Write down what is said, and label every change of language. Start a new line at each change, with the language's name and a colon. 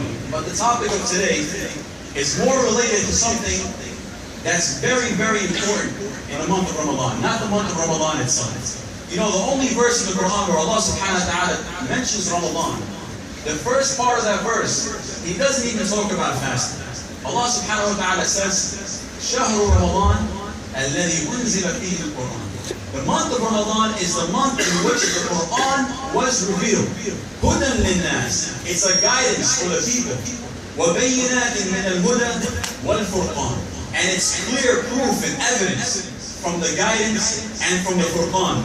English: But the topic of today is more related to something that's very, very important in the month of Ramadan, not the month of Ramadan itself. You know, the only verse in the Quran where Allah subhanahu wa ta'ala mentions Ramadan, the first part of that verse, He doesn't even talk about fasting. Allah subhanahu wa ta'ala says,
Arabic: شَهْرُ رَمَضَانَ الَّذِي أُنزِلَ فِيهِ الْقُرْآنِ.
English: The month of Ramadan is the month in which the Quran was revealed.
Arabic: هُدًى لِلنَّاسِ.
English: It's a guidance for the people.
Arabic: وَبَيِّنَاتٍ مِنَ الْهُدَى وَالْفُرْقَانِ.
English: And it's clear proof and evidence from the guidance and from the Furqan.